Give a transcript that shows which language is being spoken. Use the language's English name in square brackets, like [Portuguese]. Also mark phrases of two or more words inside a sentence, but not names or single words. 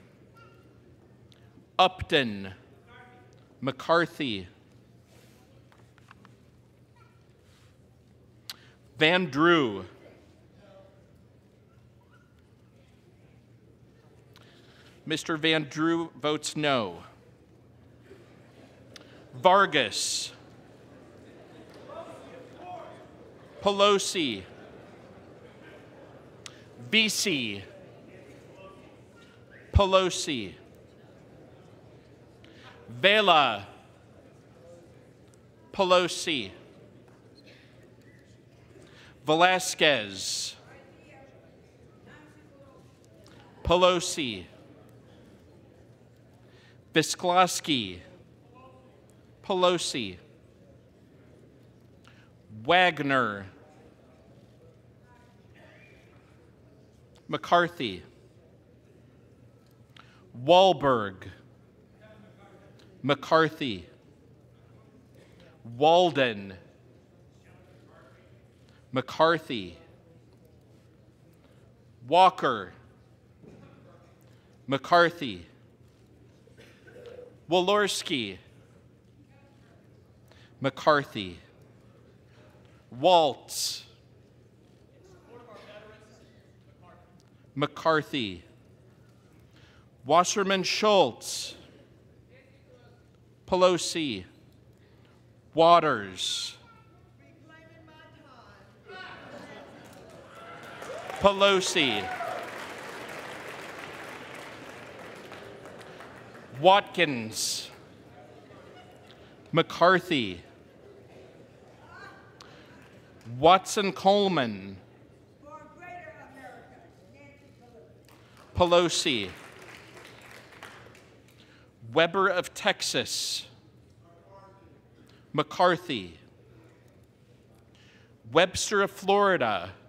[English] Upton. McCarthy. Van Drew. Mr. Van Drew votes no. Vargas. Pelosi. Vesey. Pelosi. Vela. Pelosi. Velasquez. Pelosi. Visklosky. Pelosi. Wagner. McCarthy, Wahlberg, McCarthy, Walden, McCarthy, Walker, McCarthy, Walorski, McCarthy, Waltz, McCarthy, Wasserman Schultz, Pelosi, Waters, Pelosi, Watkins, McCarthy, Watson Coleman, Pelosi, Weber of Texas, McCarthy, Webster of Florida,